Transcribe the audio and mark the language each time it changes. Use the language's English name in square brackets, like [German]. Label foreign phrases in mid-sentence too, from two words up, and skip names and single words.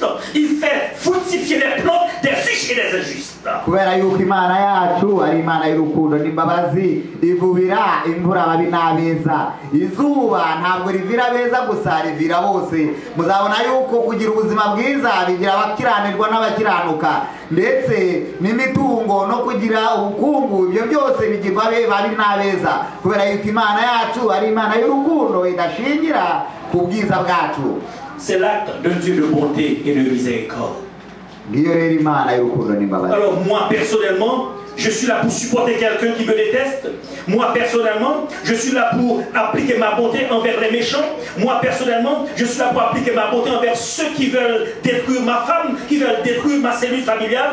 [French] Il fait fructifier les plantes des riches et des injustes. [Kinyarwanda] Kubera yuko Imana yacu ari Imana y'urukundo n'imbabazi, ivubira imvura ababi n'abeza, izuba ntabwo rivira beza gusa rivira bose. Muzabona yuko kugira ubuzima bwiza bigira abakiranirwa n'abakiranuka, ndetse n'imitungo no kugira ubukungu, ibyo byose bigirwa babi n'abeza, kubera yuko Imana yacu ari Imana y'urukundo idashingira ku bwiza bwacu. [French] C'est l'acte de Dieu de bonté et de miséricorde. Alors moi personnellement, je suis là pour supporter quelqu'un qui me déteste. Moi personnellement, je suis là pour appliquer ma bonté envers les méchants. Moi personnellement, je suis là pour appliquer ma bonté envers ceux qui veulent détruire ma femme, qui veulent détruire ma cellule familiale.